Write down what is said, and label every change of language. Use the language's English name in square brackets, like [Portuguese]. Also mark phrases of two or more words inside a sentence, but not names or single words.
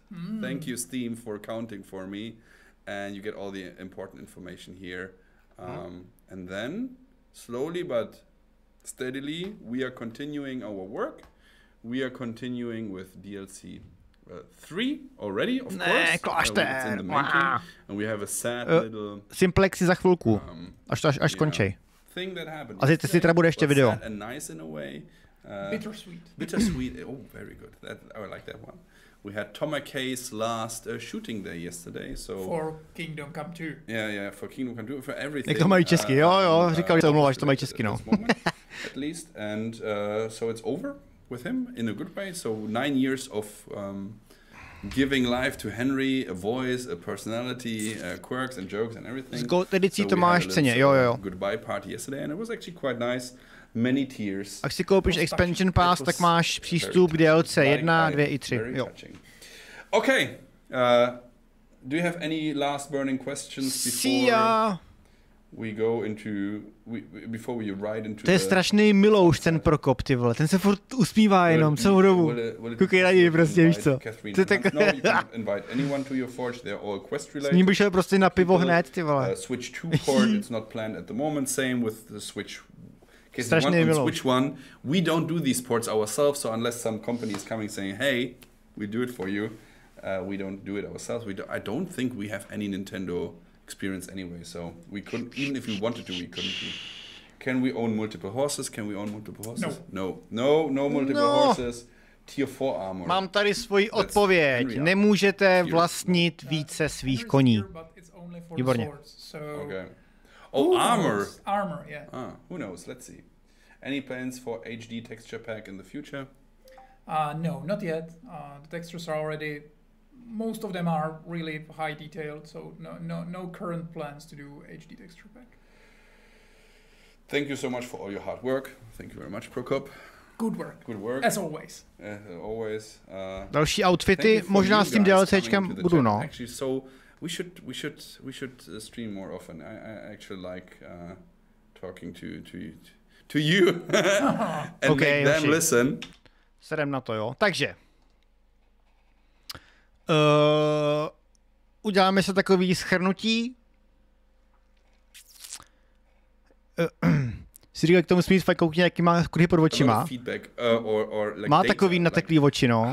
[English] Thank you, Steam, for counting for me, and you get all the important information here, and then. Slowly but steadily, we are continuing our work. We are continuing with DLC 3 already, of [Czech] Ne, [English] course. [Czech] klášter. [English] It's in the making. And we have a sad little [Czech] Simplexy za chvilku, až skončí. [English] thing that happened. [Czech] A si teda bude ještě [English] But [Czech] video. [English] sad and nice in a way. Bittersweet. Bittersweet. Oh, very good. I like that one. We had Tom McKay's last shooting day yesterday, so For Kingdom Come 2. yeah, for Kingdom Come 2, for everything. [Czech] Jak to mají česky, jo, říkal, že to omlouváš, to mají česky, no. [English] At least, and so it's over with him in a good way. So 9 years of giving life to Henry, a voice, a personality, quirks and jokes and everything. [Czech] S Gold edicí [English] So [Czech] to [English] we [Czech] máš [English] had [Czech] v [English] a [Czech] ceně, [English] little, [Czech] jo. [English] Goodbye party yesterday, and it was actually quite nice. Many tears. [Czech] Ak si koupíš [English] expansion pass, [Czech] tak máš přístup k DLC 1, 2 i 3. Jo. [English] Okay. Do you have any last burning questions before we go into before we ride into? [Czech] To je strašný milouš ten Prokop, ty vole. Ten se furt usmívá jenom celou dobu. Koukej na něj prostě, víš co. To je tak... No, [English] you can invite anyone to your forge. They're all quest related. [Czech] S ním bych šel prostě na pivo hned, ty vole. [English] Switch 2 port, it's not planned at the moment. Same with the Switch. [Czech] Strašný milouš. [English] Switch 1, we don't do these ports ourselves, so unless some company is coming saying, hey, we do it for you, we don't do it ourselves. I don't think we have any Nintendo experience anyway, so we couldn't, even if we wanted to, we couldn't do. Can we own multiple horses? Can we own multiple horses? No multiple horses. Tier 4 armor. [Czech] Mám tady svoji odpověď. Nemůžete vlastnit více svých koní. Výborně. [English] Okay. Oh, armor. Armor, yeah. Who knows? Let's see. Any plans for HD texture pack in the future? No, not yet. The textures are already, most of them are really high detailed, so no current plans to do HD texture pack. Thank you so much for all your hard work. Thank you very much, Prokop. Good work. Good work. As always. Always. [Czech] Další outfity, možná s tím DLCčkem budu, no. [English] Actually, so we should stream more often. I actually like talking to you and okay, make them listen. [Czech] Sedem na to, jo. Takže uděláme se takový shrnutí. Si říkal, k tomu smít fakt koukně, jaký má kruhy pod očima. Má takový nateklý oči, no.